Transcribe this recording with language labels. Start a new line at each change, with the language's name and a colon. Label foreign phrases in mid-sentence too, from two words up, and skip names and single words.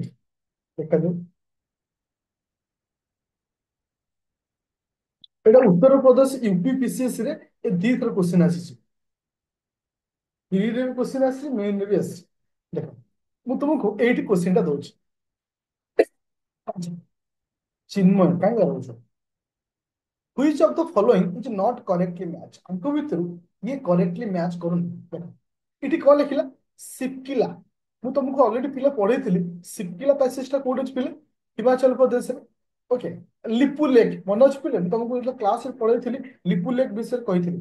Odia: ଦେଖାଯାଉ ଏଇଟା ଉତ୍ତରପ୍ରଦେଶ ୟୁପି ରେ ଏ ଦିଥର କ୍ୱେଶ୍ଚିନ୍ ଆସିଛି। ପ୍ରିରେ ବି କ୍ୱେଶ୍ଚିନ୍ ଆସିଛି, ମେନରେ ବି ଆସିଛି। ଦେଖ ମୁଁ ତୁମକୁ ଏଇଠି କ୍ୱେଶ୍ଚିନ୍ ଟା ଦଉଛି। ଚିନ୍ମୟ କାହିଁକି ରହୁଛ।
English: Which of the following is not correctly match?
Odia: ଆଙ୍କ ଭିତରୁ ଇଏ
English: correctly match
Odia: କରୁନି। ଦେଖ ଏଠି କଣ ଲେଖିଲା ସିପକିଲା। ମୁଁ ତମକୁ ଅଲରେଡି ପିଲା ପଢେଇଥିଲି ସିପକିଲା ପ୍ୟାସେଜ ଟା କୋଉଠି ଅଛି ପିଲେ, ହିମାଚଳ ପ୍ରଦେଶରେ। ଓକେ, ଲିପୁ ଲେକ୍ ମନେ ଅଛି ପିଲେ, ମୁଁ ତମକୁ ଯେତେବେଳେ କ୍ଲାସରେ ପଢେଇଥିଲି ଲିପୁ ଲେକ୍ ବିଷୟରେ କହିଥିଲି।